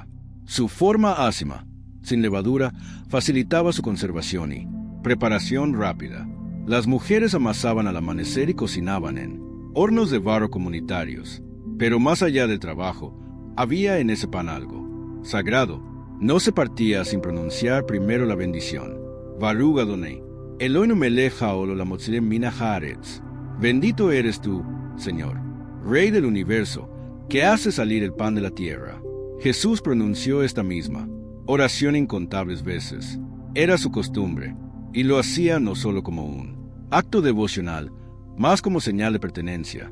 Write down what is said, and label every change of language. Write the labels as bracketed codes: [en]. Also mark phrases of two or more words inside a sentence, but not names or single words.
[es] Su forma ácima, sin levadura, facilitaba su conservación y preparación rápida. Las mujeres amasaban al amanecer y cocinaban en hornos de barro comunitarios. Pero más allá del trabajo, había en ese pan algo sagrado. No se partía sin pronunciar primero la bendición. [he] ברוך אדוני אלוהינו מלך העולם המוציא מן הארץ. [es] Bendito eres tú, Señor, Rey del universo, que hace salir el pan de la tierra. Jesús pronunció esta misma oración incontables veces. Era su costumbre, y lo hacía no solo como un acto devocional, más como señal de pertenencia.